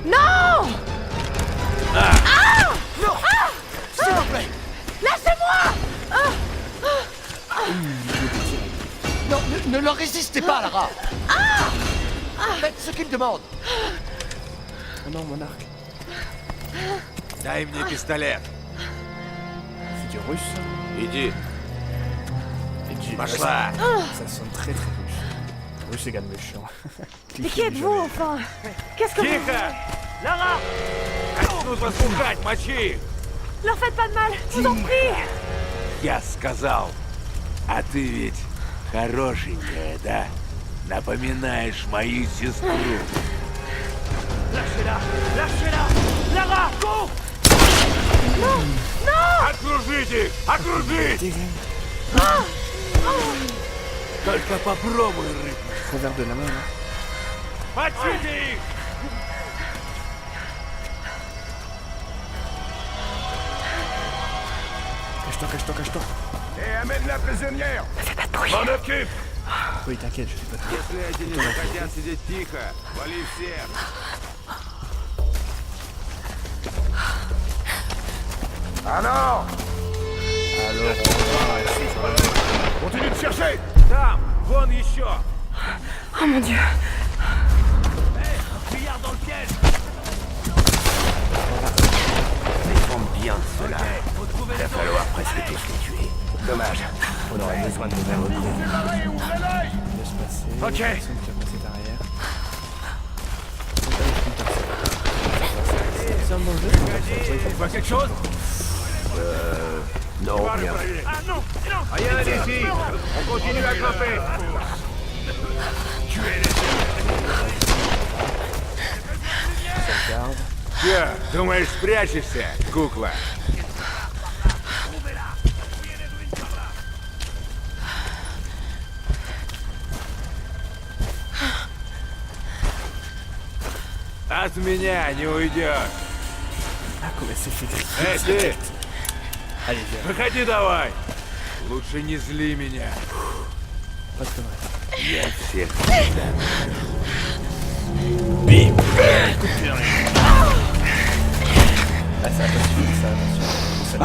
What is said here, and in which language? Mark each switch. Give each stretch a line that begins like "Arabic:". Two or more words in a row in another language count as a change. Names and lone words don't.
French: Non! Non. S'il vous plaît. Lâchez-moi! Non, ne leur résistez pas, Lara. Faites ce qu'ils demandent. Oh non, mon arc.
Russian: Дай мне пистолет.
French: C'est du russe.
Russian: Иди.
French: Et du...
Russian: Пошла.
French: Ça sonne très russe. Russe égale méchant. Mais qui êtes-vous, enfin? Qu'est-ce que vous...
Russian: Тихо! Lara! Начнут вас пугать, мочи!
French: Leur faites pas de mal, je vous en prie!
Russian: Я сказал, А ты ведь хорошенькая, да? Напоминаешь мою сестру.
French: Lâchez-la! Lâchez-la! Lara, cours!
Russian: Окружите их! Окружить! Только попробуй рыбу.
French: Revers de la main, là.
Russian: Мочите их!
French: Cache-toi, cache-toi, cache-toi. Et amène la prisonnière! Fais pas de bruit. M'en occupe! Oui, t'inquiète, je fais pas de bruit.
Russian: Если эти не захотят сидеть тихо, вали всех!
French: Ah non! Alors, Continue de chercher!
Russian: Там! Вон еще!
French: Oh mon dieu. Fuyard dans le piège! Défendre bien de cela. Il va falloir presque tous les tuer. Dommage. On aurait besoin de nouvelles recrues. laisse passer. Ok. Personne qui va passer derrière. Donc, avec une personne. C'est un bon jeu. Tu vois quelque chose? Non, rien. Ah non! Non! Rien d'ici! On continue à grimper! Sauvegarde.
Russian: Че, думаешь, спрячешься, кукла? От меня не уйдешь.
French: Ah, comment elle s'est fait griller.
Russian: Эй, ты,
French: Allez, viens.
Russian: выходи давай. Лучше не зли меня.
French: Pas de conneries.
Russian: Я всех
French: Ah, ça va pas suffire, ça va pas suffire.